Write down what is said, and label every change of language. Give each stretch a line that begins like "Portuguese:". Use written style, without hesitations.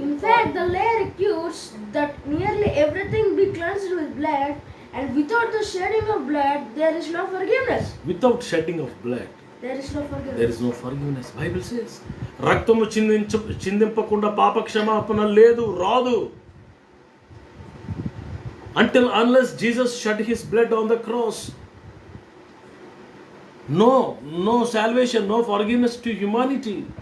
English: In fact, the law requires that nearly everything be cleansed with blood, and without the shedding of blood, there is no forgiveness. Without shedding of blood, there is no forgiveness. There is no forgiveness. Bible says,
Telugu: రక్తము చిందింపకుండా పాప క్షమాపణ లేదు, రాదు.
English: Unless Jesus shed his blood on the cross, no salvation, no forgiveness to humanity.